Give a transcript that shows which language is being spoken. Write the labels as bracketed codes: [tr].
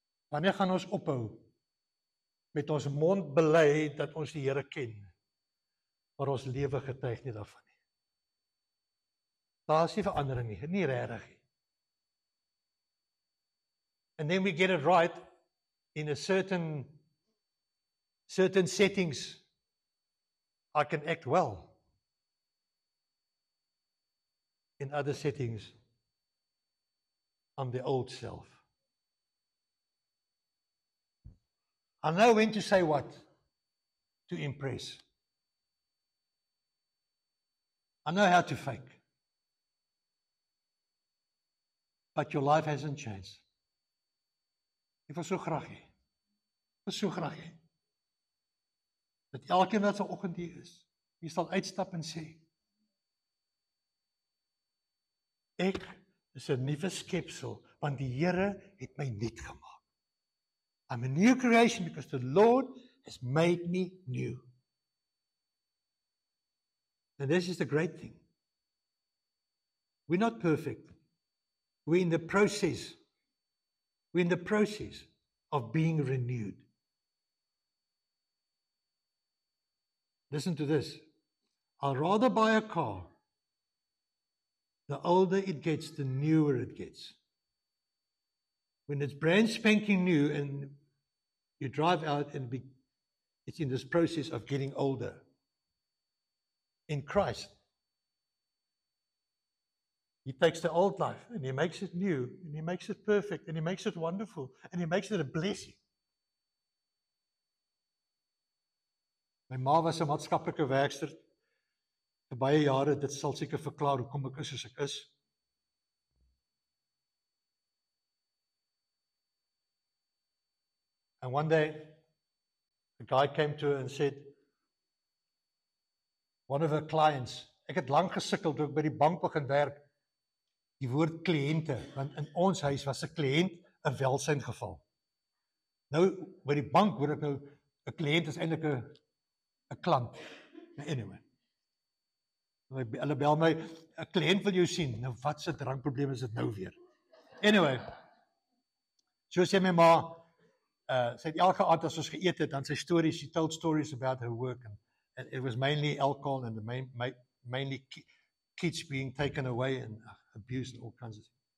[af] Wanneer gaan ons ophou met ons mond bely dat ons die Here ken, maar ons lewe getuig nie daarvan nie? Daar is nie verandering nie, nie regtig nie. [en] And then we get it right in a certain settings. I can act well. In other settings, I'm the old self. I know when to say what to impress. I know how to fake. But your life hasn't changed. [af] Ek wil so graag hê. Ek wil so graag hê. Dat elkeen wat vanoggend hier is, jy sal uitstap en sê, ek is 'n nuwe skepsel, want die Here het my nuut gemaak. [en] I'm a new creation because the Lord has made me new. And this is the great thing. We're not perfect. We're in the process. We're in the process of being renewed. Listen to this. I'd rather buy a car. The older it gets, the newer it gets. When it's brand spanking new and you drive out and it's in this process of getting older. In Christ, He takes the old life and He makes it new and He makes it perfect and He makes it wonderful and He makes it a blessing. [af] My ma was 'n maatskaplike werkster vir baie jare. Dit sal seker verklaar hoekom ek is soos ek is. [en] And one day, a guy came to her and said, one of her clients, [af] ek het lank gesukkel toe ek by die bank begin werk, die woord kliënte, want in ons huis was 'n kliënt 'n welsyngeval. Nou, by die bank hoor ek nou, 'n kliënt is eintlik 'n klant. [en] Anyway. [af] Hulle bel my, 'n kliënt wil jou sien. Nou, wat se drankprobleem is dit nou weer? [en] Anyway. [af] So sê my ma, sy het elke aand as ons geëet het, dan sy stories, [en] she told stories about her work, and it was mainly alcohol and mainly kids being taken away and abused and all kinds of things.